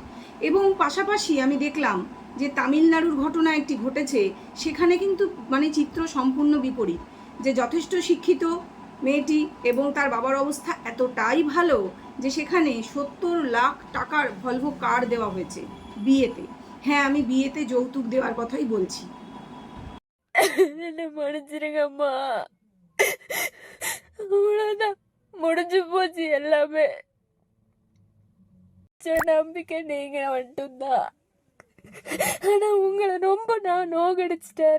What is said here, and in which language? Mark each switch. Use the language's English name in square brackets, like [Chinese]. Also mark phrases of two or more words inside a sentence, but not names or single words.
[Bangla] এবং পাশাপাশি আমি দেখলাম যে তামিলনাড়ুর ঘটনা একটি ঘটেছে, সেখানে কিন্তু চিত্র সম্পূর্ণ বিপরীত। যে যথেষ্ট শিক্ষিত মেয়েটি এবং তার বাবার অবস্থা এতটাই ভালো যে সেখানে 70 লাখ টাকার ভলভো কার দেওয়া হয়েছে বিয়েতে। হ্যাঁ, আমি বিয়েতে যৌতুক দেওয়ার কথাই বলছি। [Tamil] என்ன மன்னிச்சிருங்கம்மா. அவ்வளவுதான், முடிஞ்சு போச்சு எல்லாமே. நம்பிக்கை நீங்க மட்டும்தான். ஆனா உங்களை ரொம்ப நான் நோகடிச்சிட்டேன்.